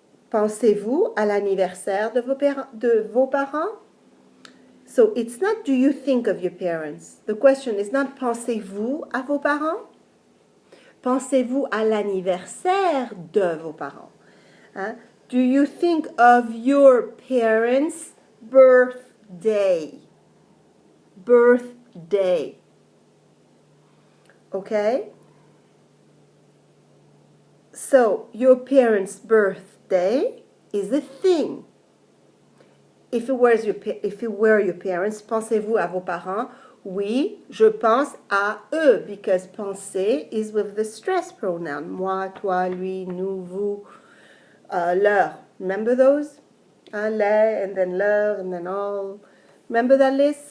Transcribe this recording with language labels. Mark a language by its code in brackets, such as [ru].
[fr] Pensez-vous à l'anniversaire de vos parents? [en] So it's not do you think of your parents. The question is not [fr] pensez-vous à vos parents? Pensez-vous à l'anniversaire de vos parents? [en] Do you think of your parents' birthday? Birthday. Okay? So, your parents' birthday is a thing. If it were your parents, [fr] pensez-vous à vos parents? Oui, je pense à eux, [en] because penser is with the stress pronoun. [fr] Moi, toi, lui, nous, vous, leur. [en] Remember those? Les, and then leur, and then all. Remember that list?